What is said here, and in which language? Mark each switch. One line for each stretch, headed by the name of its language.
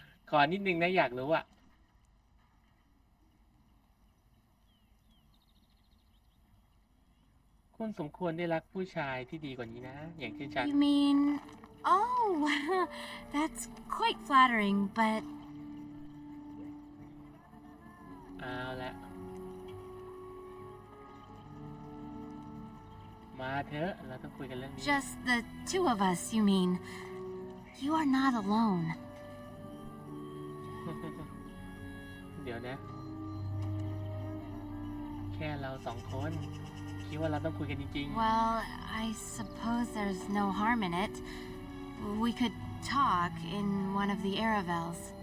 Thai: ขอนิดนึงนะอยากรู้อะคุณสมควรได้รักผู้ชายที่ดีกว่านี้นะอย่างเช่นฉัน
English: You mean... Oh, that's quite flattering, but...
Thai: เอาละมาเถอะเราต้องคุยกันเรื่องนี้
English: Just the two of us, you mean? You are not alone.
Thai: เดี๋ยวนะแค่เราสองคนคิดว่าเราต้องคุยกันจริง
English: Well, I suppose there's no harm in it. We could talk in one of the Aravels.